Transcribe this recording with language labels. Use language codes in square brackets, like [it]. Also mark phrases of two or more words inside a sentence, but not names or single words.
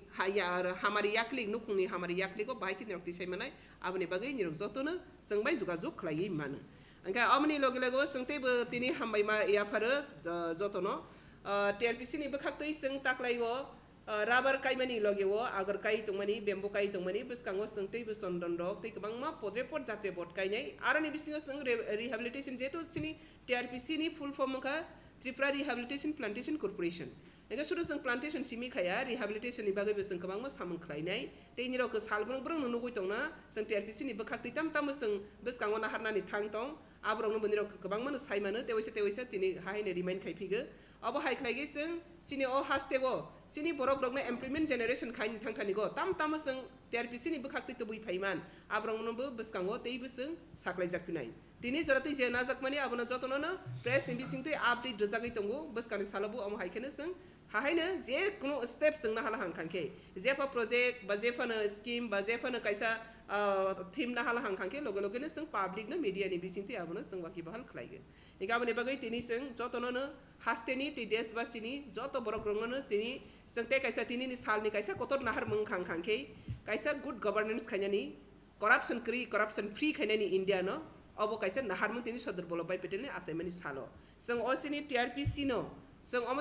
[trp] hamari yaklik nukungni hamari yaklik ko bahaike nirok tisai manai abni bagai nirok jotono sing bai jogajog khlai manu angka amni loge loge singte bo tini hambai ma ya pharo jotono TRPC ni bakhaktei sing taklaigo rubber kaimani loge wo agar kai tongmani bamboo kai tongmani buskango singtei bu sondon rok tei kabangma podre pod jatre bot kainai arani bisingo sing rehabilitation jeto chini TRPC ni [en] full form [trp] ka Tripura Rehabilitation Plantation Corporation ega sudah sing plantation simi khaya rehabilitation ni bagai beseng kabangma samung khlainai tei ni rok salbrung brung nugui tongna sing TRPC ni bakhakti tam sing beskango na harna ni thang tong abrong no bani rok kabangma no saimano tewaisa tini haine remind khaiphige abo hai khlaigi sing sini o hastego sini borok rok na [en] employment generation [trp] khain thangthani go tam sing TRPC ni bakhakti to bui phaiman abrong no bo beskango tei beseng saklai jakpinai tini jorati je najakmani abono jotono no press ni bisingtui update dojagai tongo beskani salabu am haikene sing hahaina je kuno step sing na hala hangkangke jefa project ba jefa na scheme ba jefa na kaisa theme na hala hangkangke loge loge ne sing public na media ni bisingti abono sing waki bahal khlaige igabone bagai tini sing jotono no hasteni ti desbasini joto borok rongono tini singte kaisa tini ni salni kaisa kotor nahar mung khangkangke kaisa [en] good governance [trp] khanyani [en] corruption free [trp] khanyani India no abo kaisa nahar mung tini Sardar Vallabhbhai Patel ni asaimani salo sing osini TRPC no sing amate